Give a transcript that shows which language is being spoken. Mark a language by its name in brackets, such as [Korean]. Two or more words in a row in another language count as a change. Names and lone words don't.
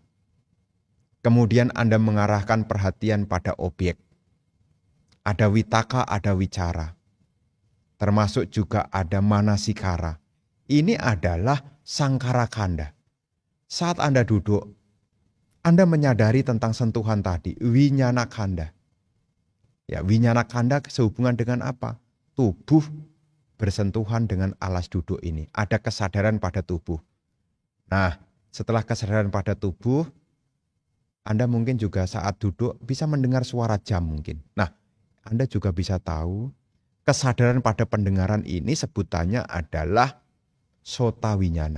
[Indonesian] Kemudian Anda mengarahkan perhatian pada objek. Ada witaka, ada wicara. Termasuk juga ada manasikara. Ini adalah [Pali] sangkara kanda. [Indonesian] Saat Anda duduk, Anda menyadari tentang sentuhan tadi, [Pali] winyana kanda. [Indonesian] Ya, [Pali] winyana kanda [Indonesian] sehubungan dengan apa? Tubuh bersentuhan dengan alas duduk ini. Ada kesadaran pada tubuh. Nah, setelah kesadaran pada tubuh, Anda mungkin juga saat duduk bisa mendengar suara jam mungkin. Nah, Anda juga bisa tahu kesadaran pada pendengaran ini sebutannya adalah [Pali] sota winyana.